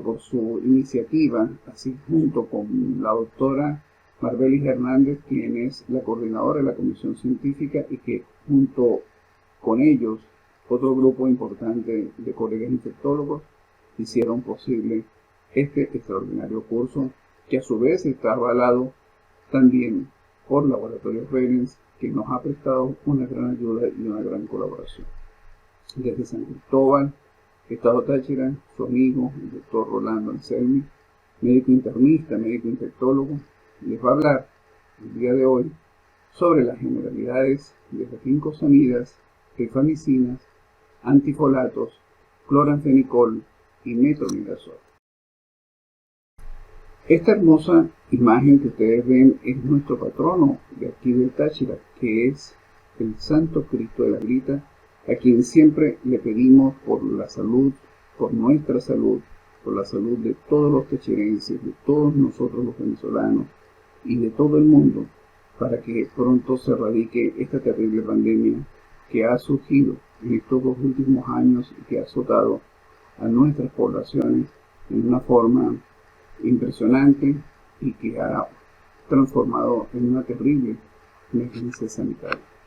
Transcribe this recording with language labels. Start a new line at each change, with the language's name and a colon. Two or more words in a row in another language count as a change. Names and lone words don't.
Spanish: por su iniciativa, así junto con la doctora Marbelis Hernández, quien es la coordinadora de la Comisión Científica y que junto con ellos, otro grupo importante de colegas infectólogos, hicieron posible este extraordinario curso, que a su vez está avalado también por Laboratorios Berens, que nos ha prestado una gran ayuda y una gran colaboración. Desde San Cristóbal, Estado Táchira, su amigo, el doctor Rolando Anselmi, médico internista, médico infectólogo, les va a hablar el día de hoy sobre las generalidades de las lincosamidas, rifamicinas, antifolatos, cloranfenicol y metronidazol. Esta hermosa imagen que ustedes ven es nuestro patrono de aquí del Táchira, que es el Santo Cristo de la Grita, a quien siempre le pedimos por la salud, por nuestra salud, por la salud de todos los tachirenses, de todos nosotros los venezolanos y de todo el mundo, para que pronto se erradique esta terrible pandemia que ha surgido en estos 2 últimos años y que ha azotado a nuestras poblaciones en una forma impresionante y que ha transformado en una terrible emergencia sanitaria.